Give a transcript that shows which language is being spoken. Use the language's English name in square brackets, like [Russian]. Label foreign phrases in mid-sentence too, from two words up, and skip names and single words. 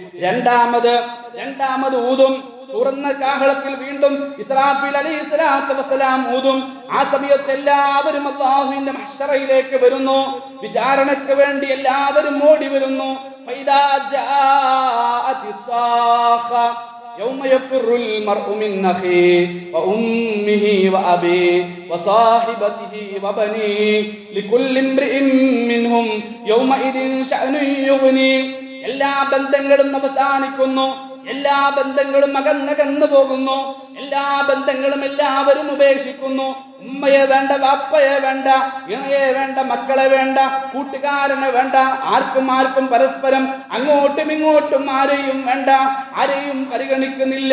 [Malayalam] രണ്ടാമത് ഊതും. സൂറന്ന കാഹളത്തിൽ വീണ്ടും ഇസ്രാഫീൽ [Arabic] عليه الصلاة والسلام [Malayalam] ഊതും. ആ സമയത്ത് എല്ലാവരും അല്ലാഹുവിന്റെ മഹ്ശറയിലേക്ക് വരുന്നു. വിചാരണയ്ക്ക് വേണ്ടി എല്ലാവരും ഓടി വരുന്നു. [Arabic] فإذا جاءت الصاخة يوم يفر المرء من أخيه وأمه وأبيه وصاحبته وبنيه لكل امرئ منهم يومئذ شأن يغنيه. [Malayalam] എല്ലാ ബന്ധങ്ങളും അവസാനിക്കുന്നു. എല്ലാ ബന്ധങ്ങളും അകന്നകന്നു പോകുന്നു. എല്ലാ ബന്ധങ്ങളും എല്ലാവരും ഉപേക്ഷിക്കുന്നു. ഉമ്മയെ വേണ്ട, വാപ്പയെ വേണ്ട, ഇണയെ വേണ്ട, മക്കളെ വേണ്ട, കൂട്ടുകാരനെ വേണ്ട. ആർക്കും പരസ്പരം അങ്ങോട്ടും ഇങ്ങോട്ടും ആരെയും വേണ്ട, ആരെയും പരിഗണിക്കുന്നില്ല.